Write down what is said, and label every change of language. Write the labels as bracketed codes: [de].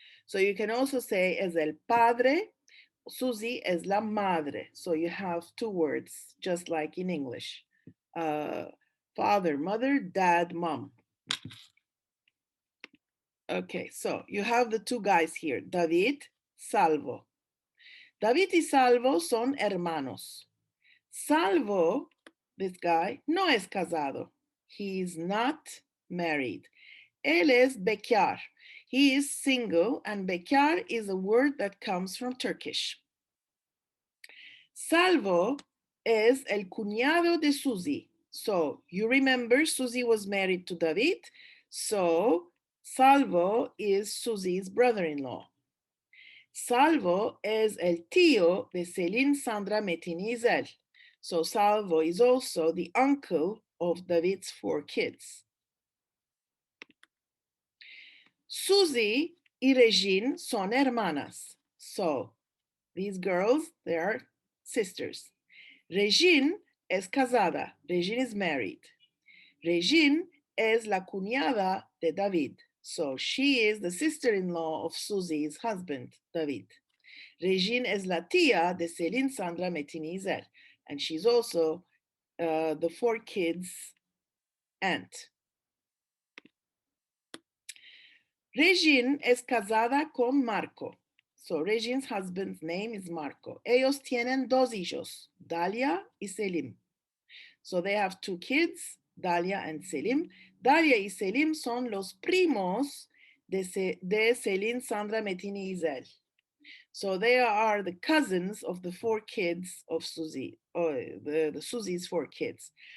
[en] So you can also say [lad] es el padre. Susie es la madre. [en] So you have 2 words, just like in English. Father, mother, dad, mom. Okay, so you have the two guys here, David, Salvo. [lad] David y Salvo son hermanos. Salvo, [en] this guy, [lad] no es casado. [en] He is not married. [lad] Él es bekar. [en] He is single, and bekar is a word that comes from Turkish. [lad] Salvo es el cuñado de Susie. [en] So you remember Susie was married to David. So Salvo is Susie's brother-in-law. [lad] Salvo es el tío de Celine, Sandra, Metin y Zel. [en] So Salvo is also the uncle of David's 4 kids. [lad] Susie y Regine son hermanas. [en] So these girls, they are sisters. [lad] Regine es casada. [en] Regine is married. [lad] Regine es la cuñada de David. [en] So she is the sister-in-law of Susie's husband, David. [lad] Regine es la tía de Celine, Sandra, Metin y Zel. [en] And she's also the 4 kids' aunt. [lad] Regine es casada con Marco. [en] So Regine's husband's name is Marco. [lad] Ellos tienen 2 hijos, Dalia y Selim. [en] So they have 2 kids, Dalia and Selim. [lad] Dalia y Selim son los primos de Celine, Sandra, Metin y Zel. [en] So they are the cousins of the 4 kids of Susie, or the Susie's 4 kids.